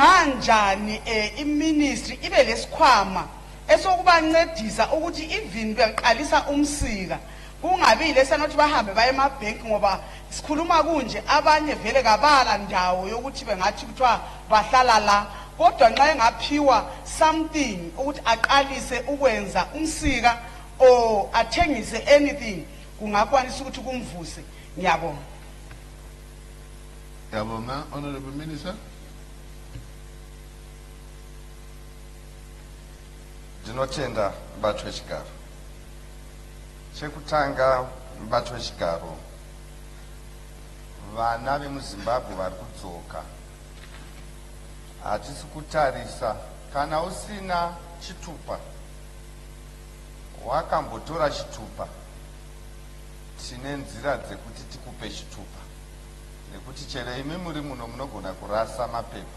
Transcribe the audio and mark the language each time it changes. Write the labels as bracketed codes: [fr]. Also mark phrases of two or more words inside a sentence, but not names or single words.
[nd] Kunganjani iministry ibe lesikhwama esokubancedisa ukuthi even beqalisa umsika kungabi lesanothi bahambe baye emabhenki ngoba sikhuluma kunje abanye vele kabala ndawo yokuthi bengathi kuthiwa bahlala la kodwa nxa engaphiwa something ukuthi aqalise ukwenza umsika or athengise anything kungakwanisa ukuthi kumvuse. Ngiyabonga. Ngiyabonga, [en] Honorable Minister. [sn] Ndinotenda mbatho wechigaro. Chekutanga mbatho wechigaro. Vana vemuZimbabwe vari kudzoka. Hatisi kutarisa kana usina chitupa wakambotora chitupa tine nzira dzekuti tikupe chitupa nekuti chero imi muri muno munogona kurasa mapepa.